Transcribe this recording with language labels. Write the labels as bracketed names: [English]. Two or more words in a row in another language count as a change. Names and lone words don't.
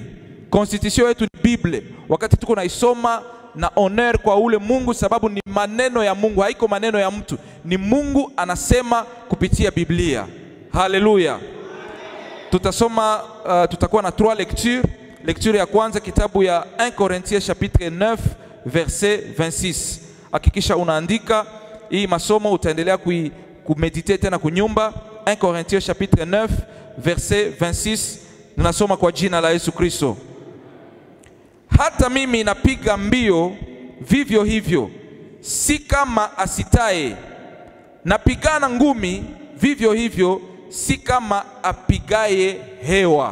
[Swahili] Constitution yetu ni Biblia. Wakati tuko naisoma na honor kwa ule Mungu, sababu ni maneno ya Mungu, haiko maneno ya mtu. Ni Mungu anasema kupitia Biblia. Haleluya. Tutasoma tutakuwa na 3 lectures. Lecture ya kwanza kitabu ya [French] 1 Corinthiens chapitre 9 verset 26. [Swahili] Hakikisha unaandika hii masomo, utaendelea kumedite tena kunyumba. [French] 1 Corinthiens chapitre 9 verset 26. [Swahili] Ninasoma kwa jina la Yesu Kristo. Hata mimi napiga mbio vivyo hivyo, si kama asitaye. Napigana ngumi vivyo hivyo, si kama apigaye hewa.